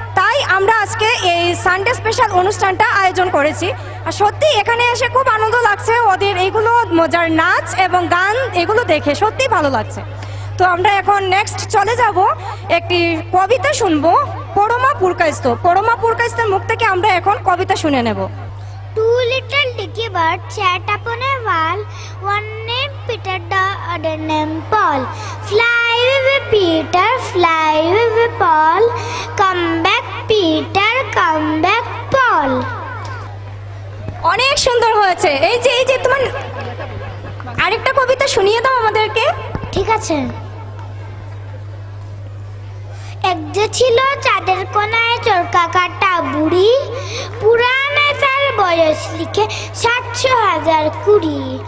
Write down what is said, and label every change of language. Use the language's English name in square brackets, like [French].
[Bangla] তাই আমরা আজকে এই সানডে স্পেশাল অনুষ্ঠানটা আয়োজন করেছি। আর সত্যি এখানে এসে খুব আনন্দ লাগছে, ওদের এইগুলো মজার নাচ এবং গান এগুলো দেখে সত্যি ভালো লাগছে। তো আমরা এখন নেক্সট চলে যাব, একটি কবিতা শুনবো, পরমা পুরকাইস্ত। পরমা পুরকাইস্তের মুখ থেকে আমরা এখন কবিতা শুনে নেব। [English] Two little dicky birds sat upon a wall, one named Peter, the other named Paul. Fly with Peter, fly with Paul, come back Peter, come back Paul. [Bangla] অনেক সুন্দর হয়েছে। এই যে তোমার আরেকটা কবিতা শুনিয়ে দাও আমাদেরকে। ঠিক আছে। এক যে ছিল চাঁদের কোনায় চরকা কাটা বুড়ি, পুরাণে তার বয়স লিখে 700,020।